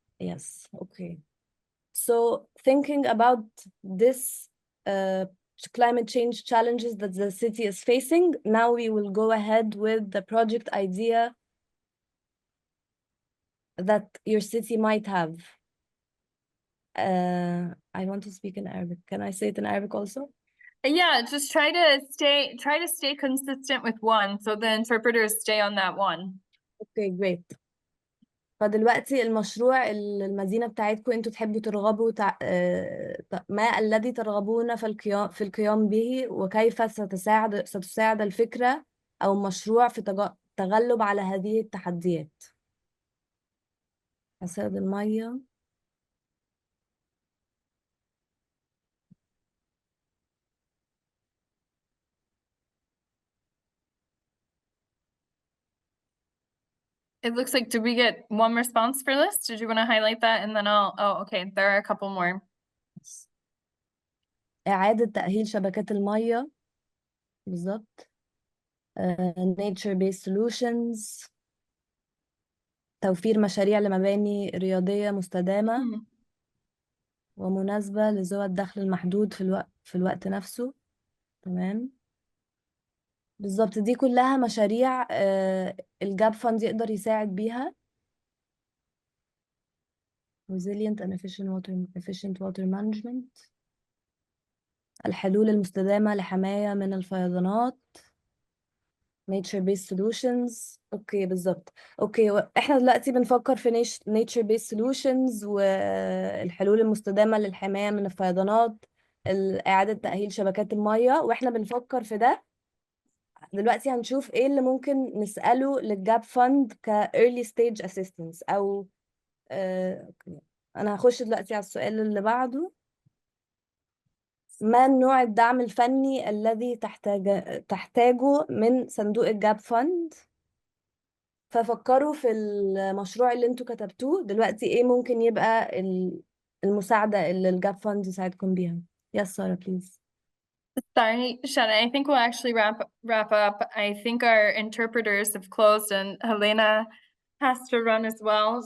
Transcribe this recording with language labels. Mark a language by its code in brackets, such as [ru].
[en] Yes, okay. So thinking about this climate change challenges that the city is facing, now we will go ahead with the project idea that your city might have. I want to speak in Arabic. Can I say it in Arabic also? Yeah, just try to stay consistent with one, so the interpreters stay on that one. Okay, great. [ar] فدلوقتي المشروع المدينة بتاعتكم انتوا تحبوا ترغبوا ما الذي ترغبون في القيام به، وكيف ستساعد الفكرة أو المشروع في التغلب على هذه التحديات. أساد المية. [en] It looks like, did we get one response for this? Did you want to highlight that? And then oh, okay, there are a couple more. [ar] إعادة تأهيل شبكات المية بالظبط. [en] nature-based solutions. [ar] توفير مشاريع لمباني رياضية مستدامة ومناسبة لذوي الدخل المحدود في الوقت نفسه. تمام بالظبط، دي كلها مشاريع الجاب فاند يقدر يساعد بيها. [en] resilient and efficient water management. [ar] الحلول المستدامة لحماية من الفيضانات. [en] nature based solutions. [ar] اوكي بالظبط. اوكي احنا دلوقتي بنفكر في [en] nature based solutions [ar] والحلول المستدامة للحماية من الفيضانات، إعادة تأهيل شبكات المية، واحنا بنفكر في ده. دلوقتي هنشوف ايه اللي ممكن نسأله للجاب فاند ك [en] early stage assistance [ar] او انا هخش دلوقتي على السؤال اللي بعده. ما نوع الدعم الفني الذي تحتاجه من صندوق الجاب فاند؟ ففكروا في المشروع اللي انتوا كتبتوه دلوقتي، ايه ممكن يبقى المساعدة اللي الجاب فاند يساعدكم بيها. [en] Yes, Sarah, please. Sorry, Shanna, I think we'll actually wrap up. I think our interpreters have closed and Helena has to run as well.